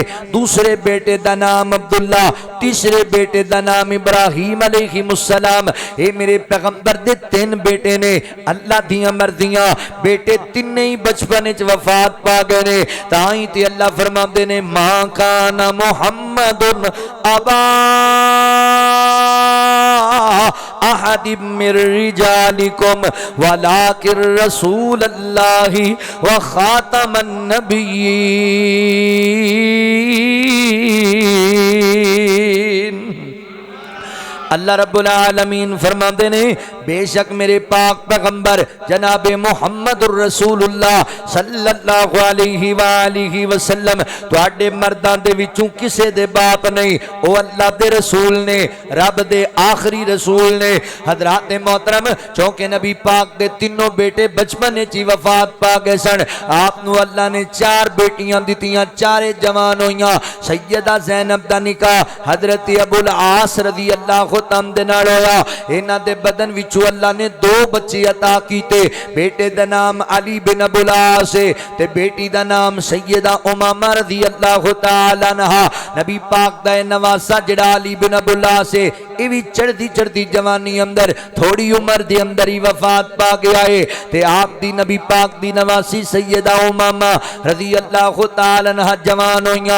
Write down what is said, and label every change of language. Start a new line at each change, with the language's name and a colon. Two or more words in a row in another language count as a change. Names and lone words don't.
Punjabi: دوسرے بیٹے دا نام عبداللہ، تیسرے بیٹے دا نام ابراہیم علیہ السلام، اے میرے پیغمبر دے 3 بیٹے نے، اللہ دیاں مرضیاں، بیٹے تینے ہی بچپن وچ وفات پا گئے نے، تائیں تے اللہ فرماندے نے
Arabic: ماں کان محمد ابا أحد من رجالكم ولكن رسول الله وخاتم النبيين۔
Punjabi: اللہ رب العالمین فرماتے نے بے شک میرے پاک پیغمبر جناب محمد الرسول اللہ صلی اللہ علیہ وآلہ وسلم تواڈے مردان دے وچوں کسے دے باپ نہیں، او اللہ دے رسول نے، رب دے آخری رسول نے۔ حضرات محترم چونکہ نبی پاک دے تینوں بیٹے بچپن چی وفات پا گئے سن، آپ نو اللہ نے 4 بیٹیاں دتیاں، 4 جوان ہویاں۔ سیدہ زینب دا نکاح حضرت ابو العاص رضی اللہ تم دے نال ہویا، انہاں دے بدن وچوں اللہ نے 2 بچے عطا کیتے، بیٹے دا نام علی بن ابو العاص تے بیٹی دا نام سیدہ امامہ رضی اللہ تعالی عنہا۔ نبی پاک دا نواسا جڑا علی بن ابو العاص اے وی چڑھدی جوانی اندر تھوڑی عمر دے اندر ہی وفات پا گیا ہے تے آپ دی نبی پاک دی نواسی سیدہ امامہ رضی اللہ تعالی عنہا جوان ہویاں۔